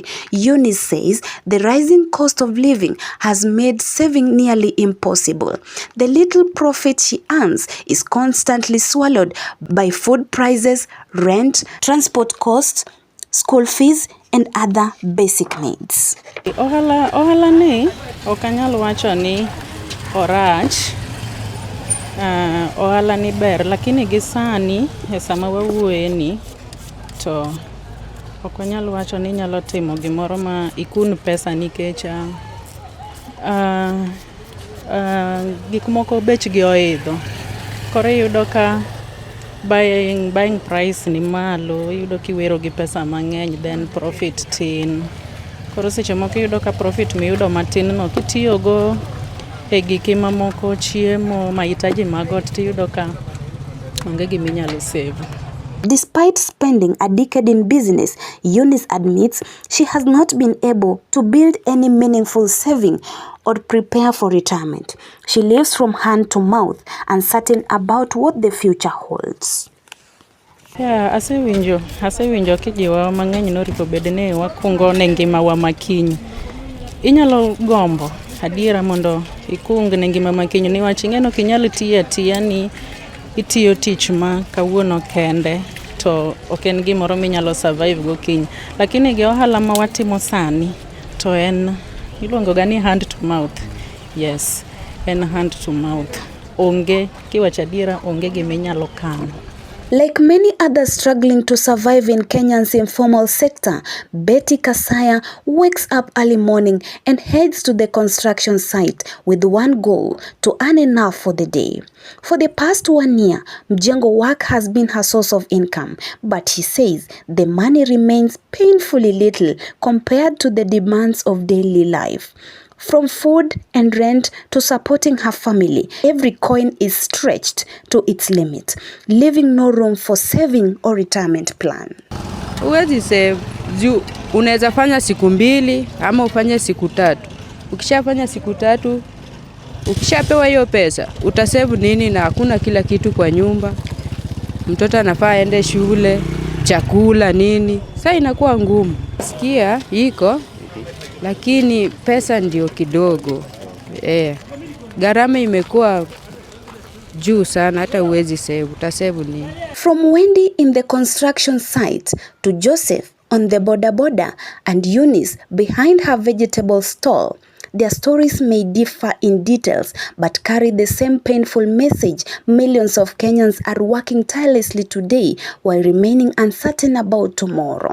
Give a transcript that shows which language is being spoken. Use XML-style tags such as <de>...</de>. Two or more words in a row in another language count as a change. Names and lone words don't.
<en>Eunice says the rising cost of living has made saving nearly impossible. The little profit she earns is constantly swallowed by food prices, rent, transport costs, school fees, and other basic needs.</en> <luo>Ohala ni okanyal wacho ni orach. Ohala ni ber, lakini gisani sama wawuoye ni to okanyal wacho ni nyalo timo gimoro ma ikun pesa nikech gik moko bechgi oidho. Koro yudo ka</luo> <en>buying price</en> <luo>ni malo, yudo kiwero gi pesa mang'eny,</luo> <en>then profit</en> <luo>tin. Koro seche moko yudo ka profit miyudo matin no kitiyogo e gike mamoko, chiemo, mahitaji magot, tiyudo ka onge giminyalo save.</luo> <en>Despite spending a decade in business, Eunice admits she has not been able to build any meaningful saving or prepare for retirement. She lives from hand to mouth, uncertain about what the future holds.</en> <luo>Asewinjo kijiwa mang'eny noripo bedne wakungo ne ngima wa makiny. Inyalo gombo adiera mondo ikung ne ngima makiny niwach ing'eno kinyalo tiya ni itiyo tich ma kawuono kende to ok en gimoro minyalo survive go kiny. Lakini gi ohala ma watimo sani to en iluongo ga ni</luo> <en>hand to mouth. Yes, en hand to mouth.</en> <luo>Onge kiwacho adiera onge giminyalo kano.</luo> <en>Like many others struggling to survive in Kenya's informal sector, Betty Kasaya wakes up early morning and heads to the construction site with one goal: to earn enough for the day. For the past 1 year, Mjengo work has been her source of income, but she says the money remains painfully little compared to the demands of daily life. From food and rent to supporting her family, every coin is stretched to its limit, leaving no room for saving or retirement plan.</en> <sw>Uwezi save, unaweza fanya siku 2 ama ufanye siku 3. Ukishafanya siku 3, ukishapewa hiyo pesa, utasave nini na hakuna kila kitu kwa nyumba. Mtoto anafaa aende shule, chakula nini. Sasa inakuwa ngumu. Sikia iko lakini pesa ndio kidogo. Gharama imekuwa juu sana, hata uwezi save, utasave nini?</sw> <en>From Wendy in the construction site to Joseph on the boda and Eunice behind her vegetable stall, their stories may differ in details but carry the same painful message. Millions of Kenyans are working tirelessly today while remaining uncertain about tomorrow.</en>